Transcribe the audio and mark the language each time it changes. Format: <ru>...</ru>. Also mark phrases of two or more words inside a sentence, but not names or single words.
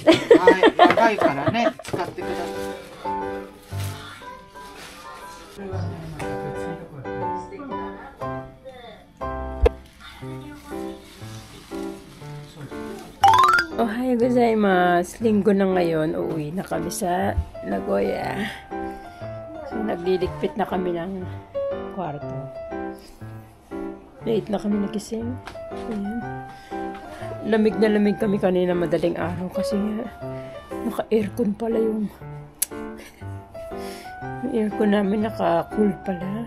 <ja>はい、長いからね、使ってください。おはようございます。</ja> <tl>Linggo na ngayon, uuwi na kami sa Nagoya. So, nagliligpit na kami ng kwarto. Late na kami nagising. Ayan. Lamig na lamig kami kanina madaling araw kasi naka-aircon pala yung aircon namin, naka-cool pala.</tl>